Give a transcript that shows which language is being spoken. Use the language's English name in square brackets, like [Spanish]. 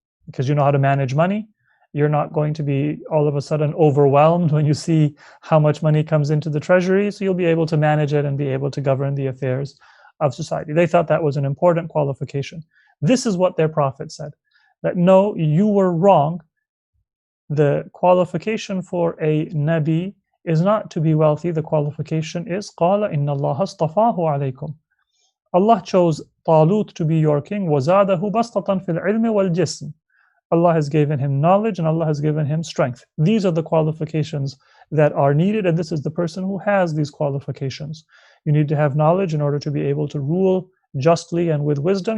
[English] Because you know how to manage money, you're not going to be all of a sudden overwhelmed when you see how much money comes into the treasury, so you'll be able to manage it and be able to govern the affairs of society. They thought that was an important qualification. This is what their Prophet said, that no, you were wrong. The qualification for a Nabi is not to be wealthy. The qualification is [Arabic] قَالَ إِنَّ اللَّهَ اصْطَفَاهُ عَلَيْكُمْ. [English] Allah chose Talut to be your king. [Arabic] وَزَادَهُ بَسْطَةً فِي الْعِلْمِ وَالْجِسْمِ. [English] Allah has given him knowledge and Allah has given him strength. These are the qualifications that are needed, and this is the person who has these qualifications. You need to have knowledge in order to be able to rule justly and with wisdom.